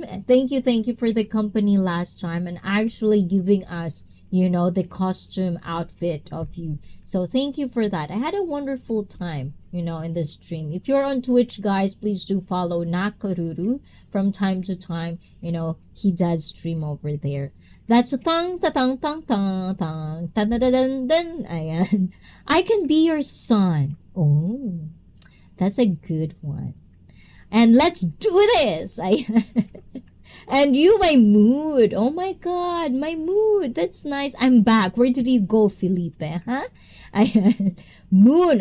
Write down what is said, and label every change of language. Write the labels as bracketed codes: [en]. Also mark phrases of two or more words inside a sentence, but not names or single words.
[en] And thank you for the company last time and actually giving us, the costume outfit of you. So thank you for that. I had a wonderful time, in the stream. If you're on Twitch, guys, please do follow Nakaruru from time to time. He does stream over there. That's a tang ta tang tang tang tang tan dan dan dan. Ayan. I can be your son. Oh, that's a good one. And let's do this. And you, my mood. Oh my God, my mood. That's nice. I'm back. Where did you go, Felipe? Huh? Moon.